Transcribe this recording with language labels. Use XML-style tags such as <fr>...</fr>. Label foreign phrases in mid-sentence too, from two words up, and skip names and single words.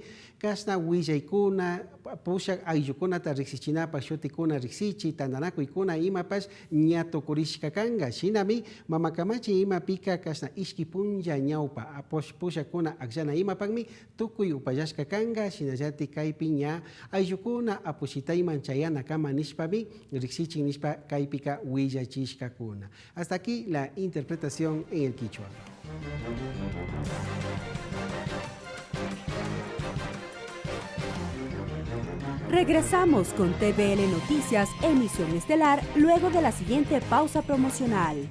<qu>kasna willaykuna, pushak ayllukunata riqsichinapa shutikuna riqsichi, tandanakuykuna imapash ñatukurishka kanga, shinami mamakamachi imapika kasna ishki punja ñawpa, pushakuna akllana imapakmi, tukuy upayashka kanga, shinayati kaypi ña ayllukuna apushitayman chayana kama nishpami, riqsichin nishpa kaypika willachishkakuna.</qu> <es>Hasta aquí la interpretación en el quichua. Regresamos con TVL Noticias, emisión estelar, luego de la siguiente pausa promocional.</es>